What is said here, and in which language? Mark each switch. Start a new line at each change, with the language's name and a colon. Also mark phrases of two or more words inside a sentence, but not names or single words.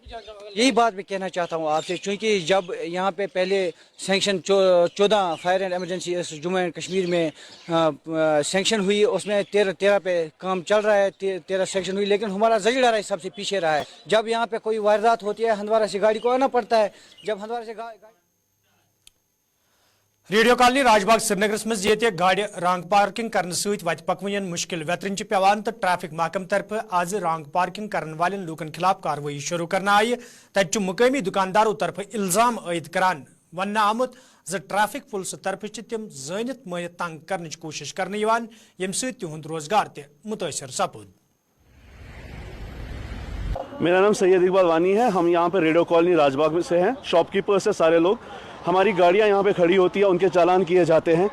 Hindi: यही बात मैं कहना चाहता हूँ आपसे, क्योंकि जब यहाँ पे पहले सैंक्शन 14 फायर एंड इमरजेंसी जम्मू एंड कश्मीर में सैंक्शन हुई, उसमें 13 पे काम चल रहा है, 13 सैंक्शन हुई, लेकिन हमारा जजीरा राय सबसे पीछे रहा है। जब यहाँ पे कोई वारदात होती है हंदवारा से गाड़ी को आना पड़ता है, जब हंदवारा से
Kashmiri: रेडियो कॉलोनी राजबाग श्रीनगरस मज ये गाड़ी रंग पार्किंग करने सत वत पकवन मुश्किल वेतरन पेवान तो ट्रैफिक महकम तरफ आज रंग पार्किंग करने वाले लूकन खिलाफ कार्रवाई शुरू करना आई। तत मुकामी दुकानदारों तरफ इल्जाम आयद करान वन आमुत
English: traffic police
Kashmiri: तरफ तम जनित मानित तंग करने कोशिश करने यम सहुंद रोजगार मुतासर सपूद।
Hindi: मेरा नाम सैयद इकबाल वानी है, हम यहाँ पे रेडियो कॉलोनी राजबाग में से हैं। शॉपकीपर्स से सारे लोग, हमारी गाड़ियाँ यहाँ पे खड़ी होती है, उनके चालान किए जाते हैं।